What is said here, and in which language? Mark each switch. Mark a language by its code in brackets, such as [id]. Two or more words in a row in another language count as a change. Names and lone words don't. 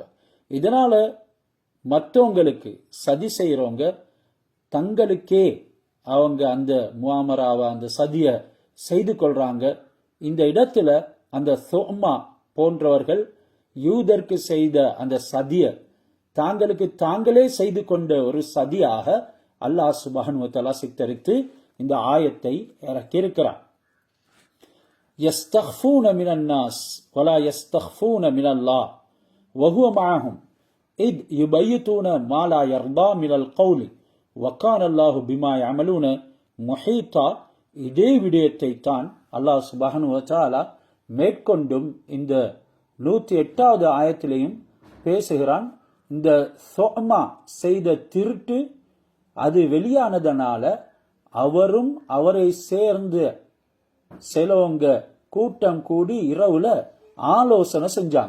[ta] இதனால மற்றவங்களுக்கு சதி செய்யறவங்க தங்களுக்கே அவங்க அந்த முஆமராவை அந்த சதியை செய்து கொள்றாங்க. இந்த இடத்துல அந்த சோமா போன்றவர்கள் யூதருக்கு செய்த அந்த சதியை தாங்களுக்கு தாங்களே செய்து கொண்ட ஒரு சதியாக [ar] الله سبحانه وتعالى [ta] சித்தரித்து இந்த ஆயத்தை இறக்கியிருக்கிறார். [ar] يستخفون من الناس ولا يستخفون من الله وهو معهم إذ يبيتون ما لا يرضى من القول وكان الله بما يعملون محيطا. [ta] இதே விடயத்தை தான் [ar] الله سبحانه وتعالى [ta] மேற்கொண்டும் இந்த 108வது ஆயத்திலையும் பேசுகிறான், இந்த சொமா செய்த திருட்டு அது வெளியானதனால அவரும் அவரை சேர்ந்து சிலவங்க கூட்டம் கூடி இரவுல ஆலோசனை செஞ்சாங்க.